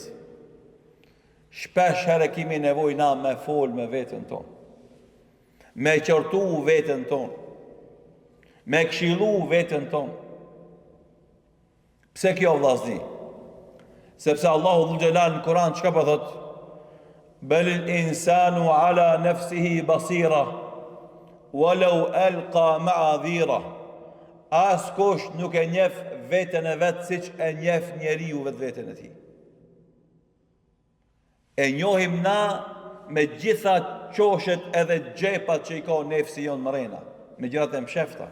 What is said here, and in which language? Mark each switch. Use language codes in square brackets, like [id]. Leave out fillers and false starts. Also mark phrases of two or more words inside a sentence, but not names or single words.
[sq] Shpesh herë kemi nevojë na me fol me veten tonë, me qortu veten tonë, me këshillu veten tonë. Pse kjo vllazni? Sepse [ar] الله ذو الجلال [sq] në Kur'an çka po thot? [ar] بل الإنسان على نفسه بصيرة ولو ألقى معاذيره. [sq] As kush nuk e njeh veten e vet siç e njeh njeriu vetveten e tij. E njohim na me gjitha qoshet edhe gjepat që i ka nefsi jonë mrena, me gjërat e mshefta.